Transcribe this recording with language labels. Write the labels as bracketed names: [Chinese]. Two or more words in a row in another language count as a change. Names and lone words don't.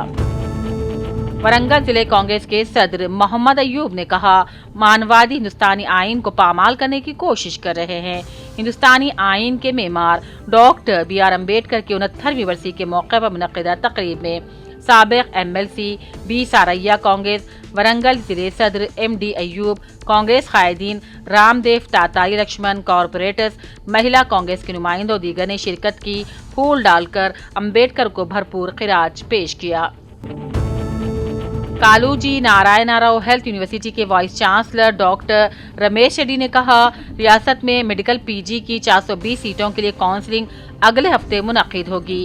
[Urdu] ورنگل ضلع کانگریس کے صدر محمد ایوب نے کہا مانوادی ہندوستانی آئین کو پامال کرنے کی کوشش کر رہے ہیں۔ ہندوستانی آئین کے معمار ڈاکٹر بی آر امبیڈکر کی 69ویں برسی کے موقع پر منعقدہ تقریب میں سابق MLC بی ساریا کانگریس، ورنگل ضلع صدر MD ایوب کانگریس قائدین، رام دیو تاتائی لکشمن کارپوریٹرز، مہیلا کانگریس کے نمائندوں دیگر نے شرکت کی، پھول ڈال کر امبیڈکر کو بھرپور خراج پیش کیا۔ کالوجی نارائنا راؤ ہیلتھ یونیورسٹی کے وائس چانسلر ڈاکٹر رمیش ریڈی نے کہا، ریاست میں میڈیکل PG کی 420 سیٹوں کے لیے کاؤنسلنگ اگلے ہفتے منعقد ہوگی۔